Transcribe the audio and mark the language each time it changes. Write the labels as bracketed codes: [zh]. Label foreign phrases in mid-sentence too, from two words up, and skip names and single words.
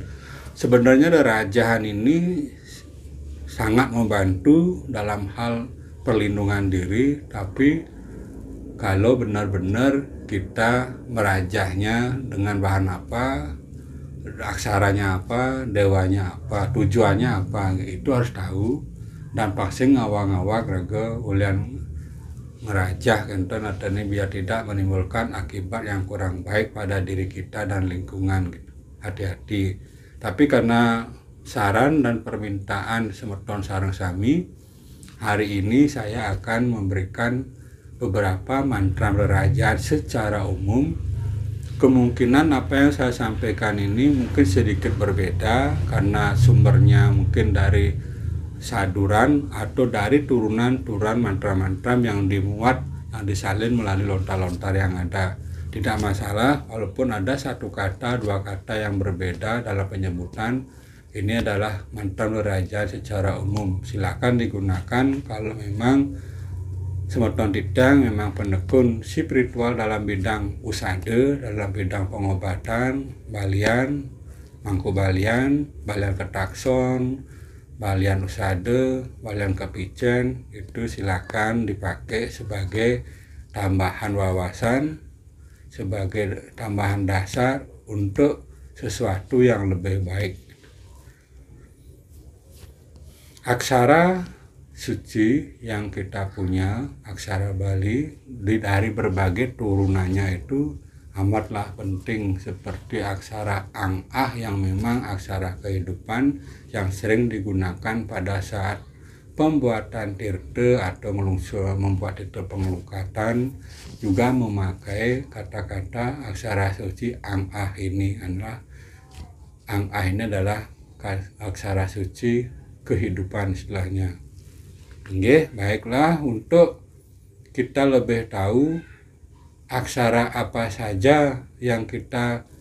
[id] Sebenarnya rerajahan ini sangat membantu dalam hal perlindungan diri, tapi kalau benar-benar kita merajahnya dengan bahan apa, aksaranya apa, dewanya apa, tujuannya apa, itu harus tahu. Dan pasti [ban] ngawang-ngawang rega ulian merajah kenten [id] adanya biar tidak menimbulkan akibat yang kurang baik pada diri kita dan lingkungan gitu. Hati-hati. Tapi karena saran dan permintaan [ban] semeton sareng sami, [id] hari ini saya akan memberikan beberapa mantra rerajahan secara umum. Kemungkinan apa yang saya sampaikan ini mungkin sedikit berbeda karena sumbernya mungkin dari saduran atau dari turunan-turunan mantra-mantra yang dimuat, yang disalin melalui lontar-lontar yang ada. Tidak masalah walaupun ada satu kata, dua kata yang berbeda dalam penyebutan. Ini adalah mantra rerajahan secara umum. Silakan digunakan kalau memang [ban] semeton tidang [id] memang penekun spiritual dalam bidang usade, dalam bidang pengobatan, balian, mangku balian ketakson, balian usade, balian kepijen, itu silakan dipakai sebagai tambahan wawasan, sebagai tambahan dasar untuk sesuatu yang lebih baik. Aksara suci yang kita punya, aksara Bali dari berbagai turunannya itu amatlah penting, seperti aksara ang-ah yang memang aksara kehidupan yang sering digunakan pada saat pembuatan tirte atau membuat tirte pengelukatan, juga memakai kata-kata aksara suci ang-ah ini. Ang-ah ini adalah aksara suci kehidupan istilahnya. Oke, baiklah, untuk kita lebih tahu aksara apa saja yang kita